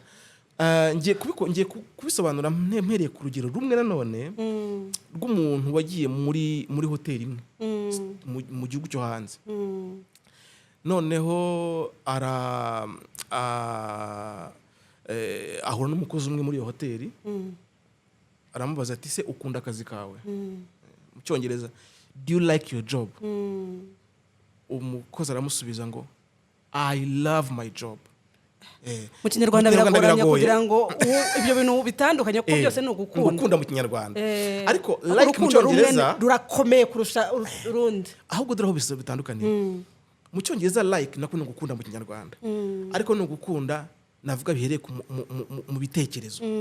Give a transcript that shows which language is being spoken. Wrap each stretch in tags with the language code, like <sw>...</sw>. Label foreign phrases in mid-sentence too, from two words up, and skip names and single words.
<rw>Ngiye kubisobanura mpereye ku rugero rumwe nanone rw'umuntu wagiye muri hoteli imwe mu gihugu cyo hanze. Noneho ahura n'umukozi umwe muri iyo hoteli, aramubaza ati se ukunda akazi kawe? Mu cyongereza,</rw> <en>do you like your job?</en> <rw>Umukozi aramusubiza ngo</rw> <en>I love my job.</en> <rw>Mu Kinyarwanda biragoranye kugira ngo ibyo bintu bitandukanye kuko byose ni ugukunda mu Kinyarwanda. Ariko like mu Cyongereza rurakomeye kurusha urundi. Ahubwo dore aho bisa bitandukanye. Mu Cyongereza like nako ni ugukunda mu Kinyarwanda. Ariko ni ugukunda navuga bihereye mu bitekerezo.</rw>